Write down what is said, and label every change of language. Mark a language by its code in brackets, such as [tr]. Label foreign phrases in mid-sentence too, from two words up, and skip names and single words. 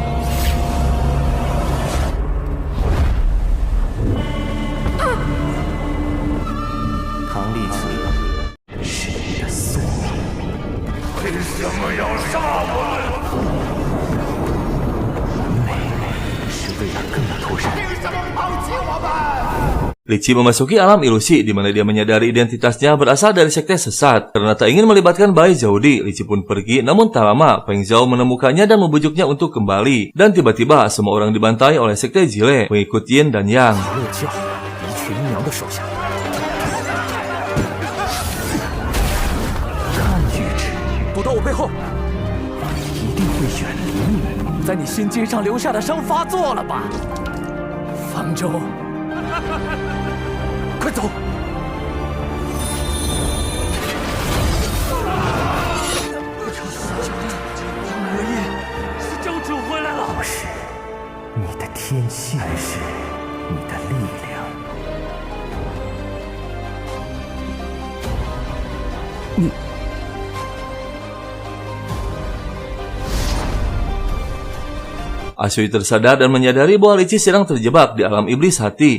[zh] 唐丽奇是你的宿命。为什么要杀我是为了更突然。们？为什么抛弃我们？ [id] Li memasuki alam ilusi di mana dia menyadari identitasnya berasal dari sekte sesat. Karena tak ingin melibatkan Bai Zhaodi, Li Qi pun pergi, namun tak lama Feng Zhao menemukannya dan membujuknya untuk kembali. Dan tiba-tiba semua orang dibantai oleh sekte Jile, pengikut Yin dan Yang. [zh] 乐教一群阴阳的手下，看玉旨，躲到我背后，一定会远离你，在你心尖上留下的伤发作了吧？方舟，快走！是教主回来了。不是你的天性，还是你的力量？ [id] Ashui tersadar dan menyadari bahwa Li Qi sedang terjebak di alam iblis hati.